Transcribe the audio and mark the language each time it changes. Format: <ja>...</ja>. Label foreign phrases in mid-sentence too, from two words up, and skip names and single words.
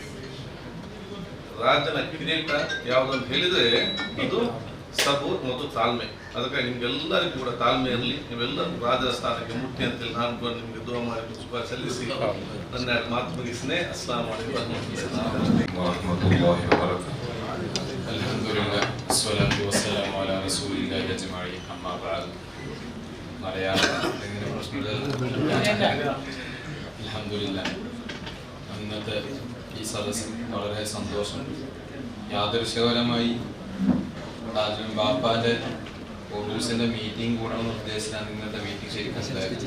<kn>ರಾಜನ ಕಿರೀಟ ಯಾವುದಂತ ಹೇಳಿದ್ರೆ ಅದು ಸಬೂರ್ ಮತ್ತು ತಾಳ್ಮೆ. ಅದಕ್ಕಾಗಿ ನಿಮ್ಗೆಲ್ಲರಿಗೂ ಕೂಡ ತಾಳ್ಮೆ ಇರಲಿ, ನೀವೆಲ್ಲರೂ ರಾಜರ ಸ್ಥಾನಕ್ಕೆ ಮುಟ್ಟಿ ಅಂತೇಳಿ ನಾನು ಕೂಡ ನಿಮಗೆ ದುವಾ ಮಾಡಿ ಶುಭ ಸಲ್ಲಿಸಿ ನನ್ನ ಮಾತು ಮುಗಿಸಿದೆ.</kn> <ar>السلام عليكم ورحمة الله وبركاته. الحمد لله والصلاة والسلام على رسول الله أجمعين. أما بعد.</ar> <ml>മലയാളം എങ്ങനെ പ്രശ്നമില്ല. അൽഹംദുലില്ലാഹ്. ഇന്നത്തെ ഈ സദസ്സിൽ വളരെ സന്തോഷം. യാദൃശ്ചികപരമായി ബാപ്പാന്റെ ഉറൂസിന്റെ മീറ്റിംഗ് കൂടണമെന്ന് ഉദ്ദേശിച്ചാണ് ഇന്നത്തെ മീറ്റിംഗ് ശരിക്കും ഉണ്ടായത്.</ml>